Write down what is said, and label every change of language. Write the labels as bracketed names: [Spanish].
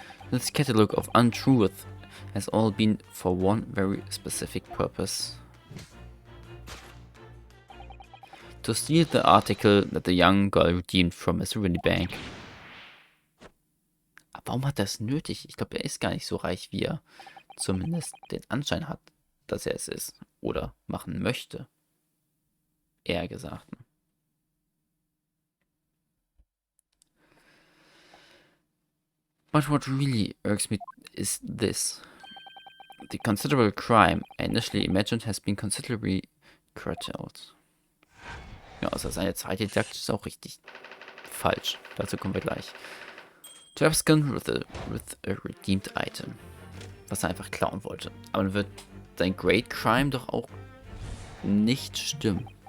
[English] This catalogue of untruth has all been for one very specific purpose. To steal the article that the young girl redeemed from Mr. Windibank. [German] Aber warum hat er es nötig? Ich glaube, er ist gar nicht so reich, wie er zumindest den Anschein hat, dass er es ist. Oder machen möchte. Eher gesagt. [English] But what really irks me is this. The considerable crime I initially imagined has been considerably curtailed. [German] Ja, also seine zweite Deduction ist auch richtig falsch. Dazu kommen wir gleich. [English] To abscond with a redeemed item. [German] Was er einfach klauen wollte. Aber dann wird sein Great Crime doch auch nicht stimmen.